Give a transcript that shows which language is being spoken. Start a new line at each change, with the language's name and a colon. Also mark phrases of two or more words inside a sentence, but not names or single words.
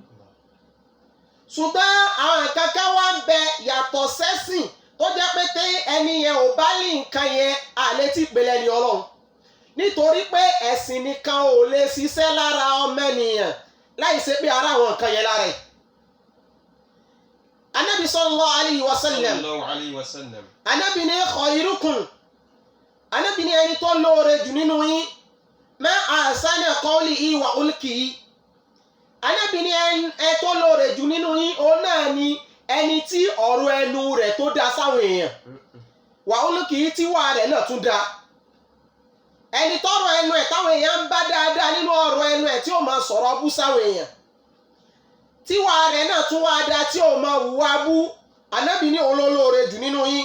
Yoruba: ṣùgbọ́n àwọn nǹkan kan wá ń bẹ yàtọ̀ sẹ́sìn tó jẹ́ pé tí ẹni yẹn ò bá lè nǹkan yẹn àlè tí pè lẹ́ni ọlọ́run nítorí pé ẹ̀sìn nìkan ò lè ṣiṣẹ́ lára ọmọ ènìyàn láì ṣe pé ara àwọn nǹkan yẹn lára ẹ̀.
Arabic: Ànábì صلى الله عليه وسلم صلى الله عليه وسلم.
Yoruba: Ànábì ní khairukum Ànábì ní ẹni tó lóore jù nínú yín
Arabic: ما أحسن قوله وخلقه.
Yoruba: Ànábì ní ẹni tó lóore jù nínú yín òun náà ni ẹni tí ọ̀rọ̀ ẹnu rẹ̀ tó dá sáwọn èèyàn
Arabic: وخلقه
Yoruba: tí wà rẹ̀ náà tún dá. ẹni tọrọ ẹnu ẹ̀ táwọn èèyàn ń bá dáadáa nínú ọ̀rọ̀ ẹnu ẹ̀ tí ó máa sọ̀rọ̀ bú sáwọn èèyàn tíwà rẹ̀ náà tún wá dá tí ó máa hùwà bú Ànábì ní òun ló lóore jù nínú yín.